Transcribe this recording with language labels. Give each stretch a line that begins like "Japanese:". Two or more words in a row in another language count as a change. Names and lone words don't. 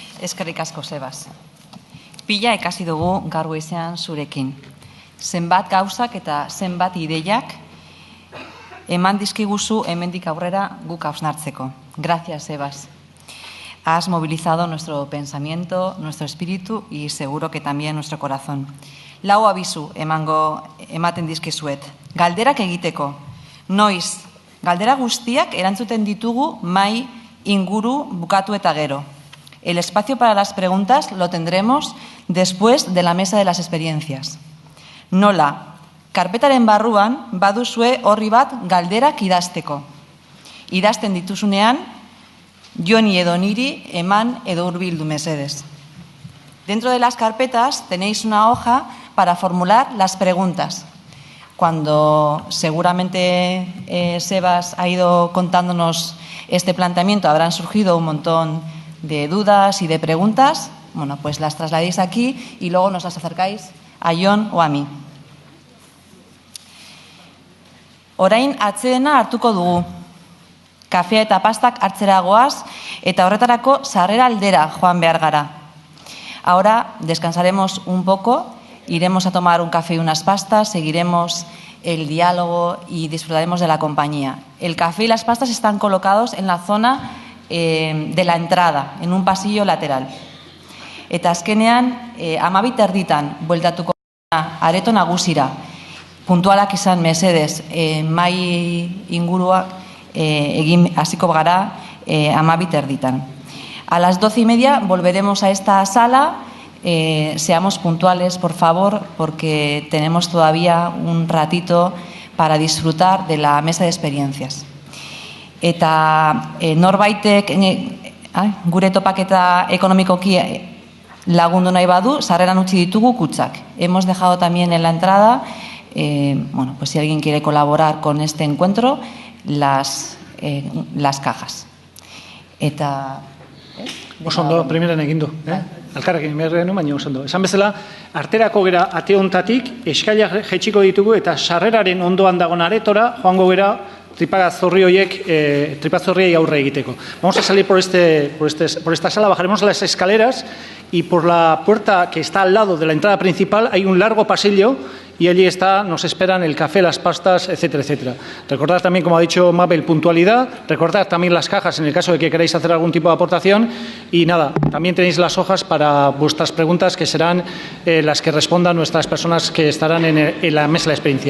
Basque: Eskerrik asko, Sebas. Pila ikasi dugu gaur goizean zurekin. Zenbat gauzak eta zenbat ideiak eman dizkiguzu hemendik aurrera guk hausnartzeko.
Spanish: Gracias, Sebas. Has movilizado nuestro pensamiento, nuestro espíritu y seguro que también nuestro corazón.
Basque: Lau abisu ematen dizkizuet. Galderak egiteko. Noiz, galdera guztiak erantzuten ditugu mai inguru bukatu eta gero.
Spanish: El espacio para las preguntas lo tendremos después de la mesa de las experiencias.
Basque: Nola, karpetaren barruan baduzue horri bat galderak idazteko. Idazten dituzunean, joni edo niri eman edo hurbildu mesedes.
Spanish: Dentro de las carpetas tenéis una hoja para formular las preguntas. Cuando seguramente Sebas ha ido contándonos este planteamiento, habrán surgido un montón de dudas y de preguntas. Bueno, pues las trasladéis aquí y luego nos las acercáis a Jon o a mí.
Basque: Orain atsedena hartuko dugu. Kafea eta pastak hartzera goaz eta horretarako sarrera aldera joan behar gara.
Spanish: Ahora descansaremos un poco, iremos a tomar un café y unas pastas, seguiremos el diálogo y disfrutaremos de la compañía. El café y las pastas están colocados en la zona de la entrada, en un pasillo lateral.
Basque: Eta azkenean, 12 erditan bueltatuko areto nagusira. Puntualak izan mesedez, mai inguruak egin hasiko gara 12 erditan.
Spanish: A las 12:30 volveremos a esta sala. Seamos puntuales, por favor, porque tenemos todavía un ratito para disfrutar de la mesa de experiencias.
Basque: Eta norbaitek gure topaketa ekonomikoki lagundu nahi badu, sarreran utzi ditugu kutxak.
Spanish: Hemos dejado también en la entrada, bueno, pues si alguien quiere colaborar con este encuentro, las cajas.
Basque: Eta... Oso ondo, primeran egin du. Alkarrekin merrenu, baina oso ondo. Esan bezala, arterako gera ate hontatik, eskailak jetxiko ditugu eta sarreraren ondoan dagoen aretora, joango gera tripazorriei aurre egiteko.
Spanish: Vamos a salir por esta sala, bajaremos las escaleras y por la puerta que está al lado de la entrada principal hay un largo pasillo y allí nos esperan el café, las pastas, etcétera, etcétera. Recordad también, como ha dicho Mabel, puntualidad, recordad también las cajas en el caso de que queráis hacer algún tipo de aportación y nada, también tenéis las hojas para vuestras preguntas que serán las que respondan nuestras personas que estarán en la mesa de la experiencia.